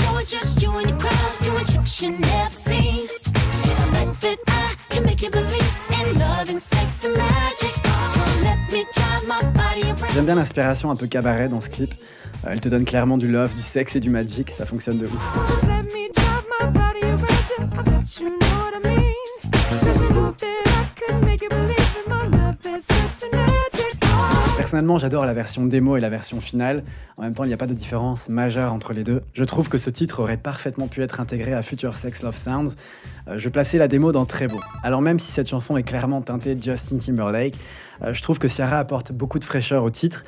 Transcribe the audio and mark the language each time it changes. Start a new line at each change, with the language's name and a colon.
English: Just you and your crowd doing tricks you never seen. And I bet that I can make you believe in love and sex and magic. So let me drive my body around.
French: J'aime bien l'inspiration un peu cabaret dans ce clip. Elle te donne clairement du love, du sexe et du magic, ça fonctionne de ouf.
English: Just let me drive my body around you. I bet you know what I mean. There's a hope that I could make you believe in my love and sex and magic.
French: Personnellement, j'adore la version démo et la version finale. En même temps, il n'y a pas de différence majeure entre les deux. Je trouve que ce titre aurait parfaitement pu être intégré à Future Sex Love Sounds. Je plaçais la démo dans très beau. Alors même si cette chanson est clairement teintée Justin Timberlake, je trouve que Ciara apporte beaucoup de fraîcheur au titre.